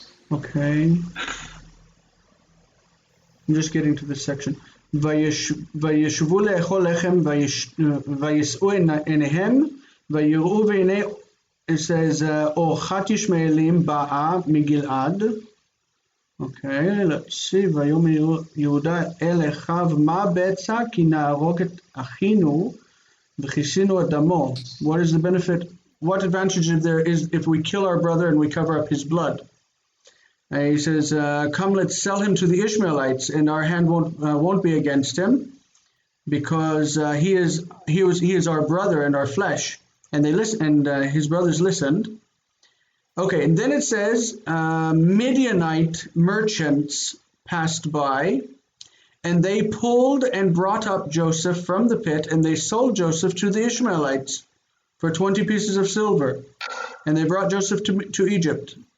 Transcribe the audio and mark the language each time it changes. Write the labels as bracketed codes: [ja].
[en] Okay. I'm just getting to this section. [he] וישבו לאכול לחם וישאו עיניהם ויראו והנה [en] it says [he] אורחת ישמעאלים באה מגלעד. [en] Okay, let's see. [he] ויאמר יהודה אל אחיו מה בצע כי נהרוג את אחינו וכיסינו את דמו. [en] What is the benefit? What advantage there is if we kill our brother and we cover up his blood? He says, "Come, let's sell him to the Ishmaelites, and our hand won't be against him, because he is our brother and our flesh." And they listened, and his brothers listened. Okay, and then it says, Midianite merchants passed by, and they pulled and brought up Joseph from the pit, and they sold Joseph to the Ishmaelites for 20 pieces of silver, and they brought Joseph to Egypt.